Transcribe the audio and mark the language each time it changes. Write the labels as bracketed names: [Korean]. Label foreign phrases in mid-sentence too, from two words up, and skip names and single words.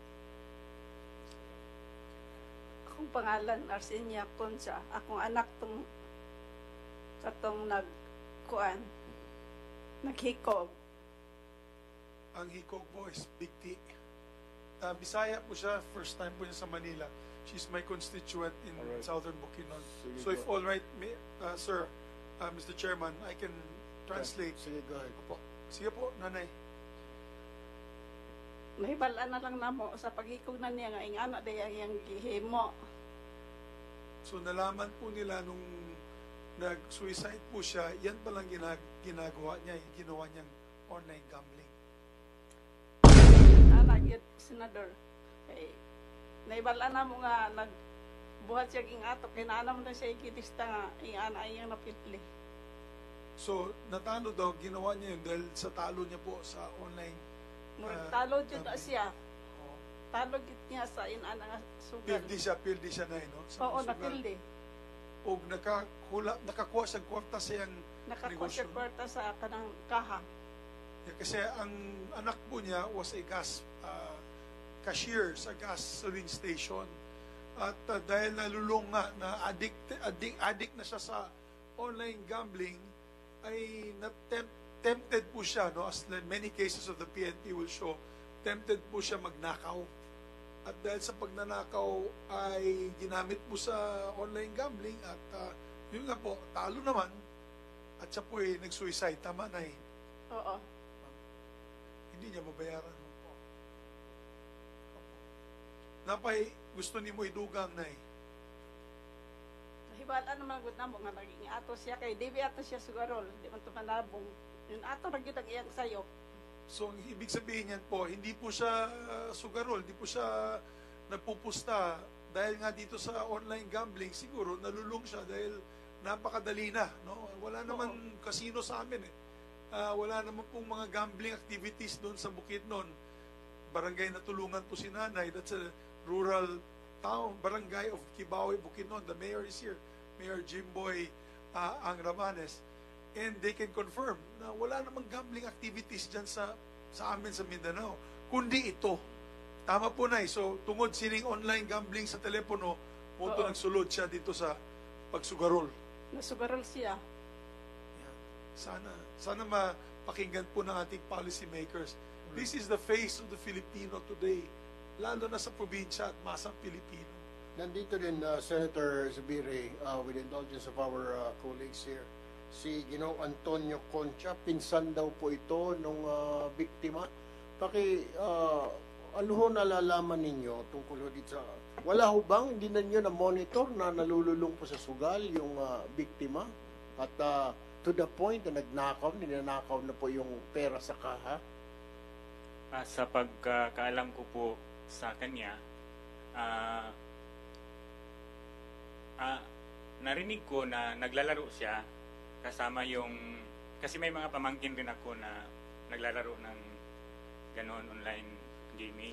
[Cebuano] Akong pangalan, Arsenia Concha. Akong anak katong naghikog. [Filipino] Ang hikog po is bikti. Bisaya po siya, [English] first time [Filipino] po niya sa Manila. [English] She's my constituent in Southern Bukidnon. So if all right, sir, Mr. Chairman, I can translate. Sige, go ahead. [Filipino] Sige po, nanay. [Cebuano] Mahibalaan na lang namo sa paghikog na niya nga ingana day ang gihimo. [Filipino] So nalaman po nila nung nag-suicide po siya, yan palang ginagawa niya, ginawa niyang [English] online gambling. [Filipino] Yun, Senador. [Cebuano] Kay naibalaan na mo nga nagbuhat siya king ato, kinaanam na siya ikitista nga ingana iyang napitli. [Filipino] So, natalo daw, ginawa niya yun dahil sa talo niya po sa online. [Cebuano] Talo jud na gambling. siya. Oh. Talo jud niya sa inana nga sugal. Pildi siya na, no? Sa Oo, sugal. napildi. O nakakuha sa kwarta siyang Nakakuha negosyo. siya kwarta sa kanang kaha. Yeah, [Filipino] kasi ang anak po niya [English] was a gas cashier [Filipino] sa [English] gasoline station. [Filipino] At dahil nalulung nga na addict na siya sa [English] online gambling, [Filipino] ay tempted po siya, no, [English] as many cases of the PNP will show, [Filipino] tempted po siya magnakaw. At dahil sa pagnanakaw ay ginamit po sa [English] online gambling [Filipino] at yun nga po, talo naman at siya po ay nag-suicide. Tama na eh. Oo. Hindi niya mabayaran. [Cebuano] Napay, gusto ni mo idugang na eh. Hibalaan naman gud namo nga naging ato siya kay dibi ato siya sugarol, di man to manabong. Yun ato ra gyud ang iyang sayop. [Filipino] So, ang ibig sabihin niyan po, hindi po siya sugarol, hindi po siya nagpupusta dahil nga dito sa [English] online gambling, [Filipino] siguro nalulung siya dahil napakadali na. No? Wala naman casino sa amin eh. Wala naman pong mga [English] gambling activities [Filipino] doon sa Bukidnon. Barangay na tulungan po si Nanay. [English] That's a rural town, barangay of Kibawe, Bukidnon. The mayor is here, Mayor Jimboy Angramanes. And they can confirm [Filipino] na wala namang [English] gambling activities [Filipino] dyan sa amin sa Mindanao. Kundi ito. Tama po na. [Cebuano] So, tungod sining [English] online gambling [Cebuano] sa telepono, punto nagsulod siya dito sa pagsugarol. Nasugarol siya. [Filipino] Sana mapakinggan po ng ating [English] policy makers. This is the face of the Filipino today. [Filipino] Lalo na sa probinsya at masang Pilipino. Nandito din, Senator Zubiri, [English] with the indulgence of our colleagues here, [Filipino] si Ginoong Antonio Concha, pinsan daw po ito nung biktima. Ano ho nalalaman ninyo tungkol ho dito sa... Wala ho bang, hindi na nyo na-monitor na nalululong po sa sugal yung biktima? At [English] to the point [Filipino] na ninanakaw na po yung pera sa kaha? Sa pagkakaalam ko po sa kanya, narinig ko na naglalaro siya kasama yung, kasi may mga pamangkin rin ako na naglalaro ng ganon [English] online gaming.